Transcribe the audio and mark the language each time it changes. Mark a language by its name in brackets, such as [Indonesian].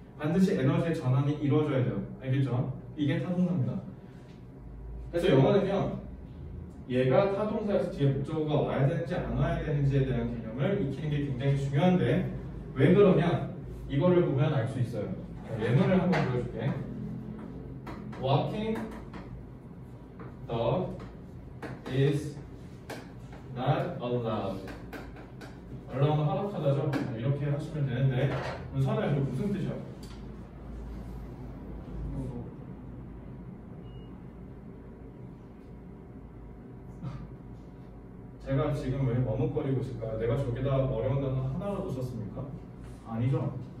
[Korean] 반드시 에너지의 전환이 이루어져야 돼요. 알겠죠? 이게 타동사입니다. 그래서 영어는요. 얘가 타동사에서 뒤에 목적어가 와야 되는지 안 와야 되는지에 대한 개념을 익히는 게 굉장히 중요한데 왜 그러냐? 이거를 보면 알 수 있어요. 예문을 한번 보여줄게. [English] Walking dog is not allowed. [Korean] allow는 허락하다죠? 이렇게 하시면 되는데 선을 이거 무슨 뜻이야? 제가 지금 왜 머뭇거리고 있을까요? 내가 저기다 어려운 단어 하나라도 썼습니까? 아니죠?